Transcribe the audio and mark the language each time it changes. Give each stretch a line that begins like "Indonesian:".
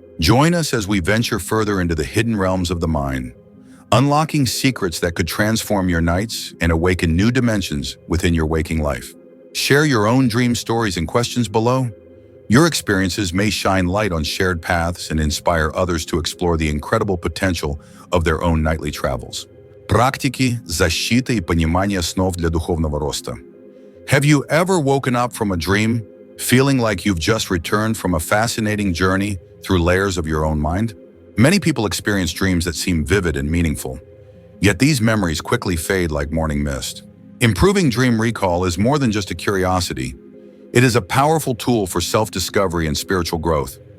English: Join us as we venture further into the hidden realms of the mind, unlocking secrets that could transform your nights and awaken new dimensions within your waking life. Share your own dream stories and questions below. Your experiences may shine light on shared paths and inspire others to explore the incredible potential of their own nightly travels.
Russian: Практики, защита и понимание снов для духовного роста.
English: Have you ever woken up from a dream feeling like you've just returned from a fascinating journey through layers of your own mind? Many people experience dreams that seem vivid and meaningful, yet these memories quickly fade like morning mist. Improving dream recall is more than just a curiosity. It is a powerful tool for self-discovery and spiritual growth.